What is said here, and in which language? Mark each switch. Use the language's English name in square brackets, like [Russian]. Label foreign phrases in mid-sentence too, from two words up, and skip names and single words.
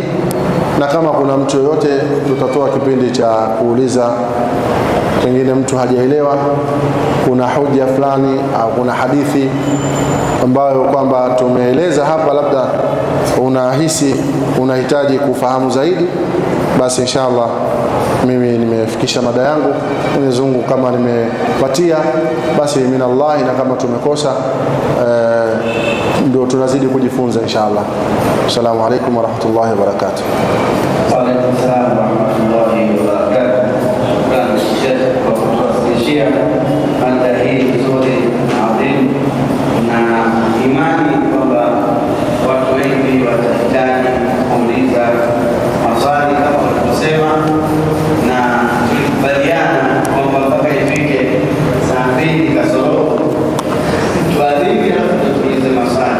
[Swahili] Na kama kuna mtu yoyote, tutatoa kipindi cha kuuliza, pengine mtu hajaelewa, kuna hoja fulani au kuna hadithi ambayo kwamba tumeeleza hapa, labda unahisi unahitaji kufahamu zaidi, basi inshallah mimi nimefikisha mada yangu. Mwenyezi Mungu kama nimepatia basi minallahi, na kama tumekosa ndio tunazidi kujifunza inshallah. [Arabic] السلام عليكم ورحمة الله وبركاته. وعليكم السلام ورحمة الله وبركاته. [Swahili] Bwana Sheikh, kwa kutufikishia mada hii nzuri na adhimu, na imani kwamba watu wengi watahitaji kuuliza maswali kama walivyosema, na tulikubaliana kwamba mpaka ifike saa 2 kasoro tuadhini na tuulize maswali.